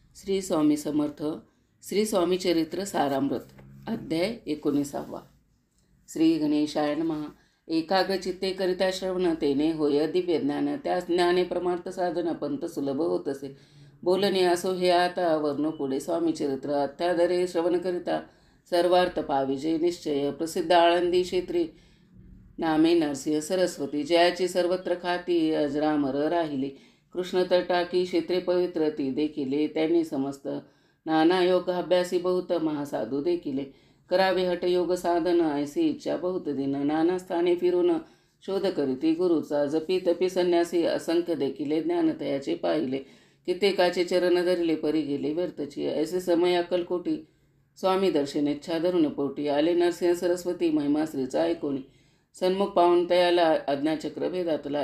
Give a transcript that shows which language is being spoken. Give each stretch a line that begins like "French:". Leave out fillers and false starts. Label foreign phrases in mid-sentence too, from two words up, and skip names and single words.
Marathi: श्री स्वामी समर्थ श्री स्वामी चरित्र सारामृत अध्याय 19.
Sanskrit: श्री गणेशाय नमः.
Marathi: एकाग्रचित्ते करिता श्रवण तेने होय दिव्य ज्ञान. त्या ज्ञाने परमार्थ साधन पंत सुलभ होत असे. बोलणे असो हे आता वर्ण पुढे स्वामी चरित्र अत्यादरे श्रवण करिता सर्वार्थ पाविजे निश्चय. प्रसिद्ध आळंदी क्षेत्री नामे नरसिंह सरस्वती. जयाची सर्वत्र ख्याती अजरामर राहिली. कृष्ण तटाकी क्षेत्रे पवित्र ती देखिले. त्यांनी समस्त नाना योग अभ्यासी बहुत महासाधू देखिले. करावे हट योग साधन ऐसी इच्छा बहुत दिन. नाना स्थाने फिरून शोध करीती गुरुचा. जपी तपी संन्यासी असंख्य देखिले. ज्ञानतयाचे पाहिले कित्येकाचे चरण धरले परी गेले व्यर्थची. ऐसे समय अक्कलकोटी स्वामी दर्शन इच्छा धरून पोटी. आले नरसिंह सरस्वती महिमा श्रीचा ऐकोनी. सन्मुख पाहून तयाला आज्ञाचक्र भेदातला.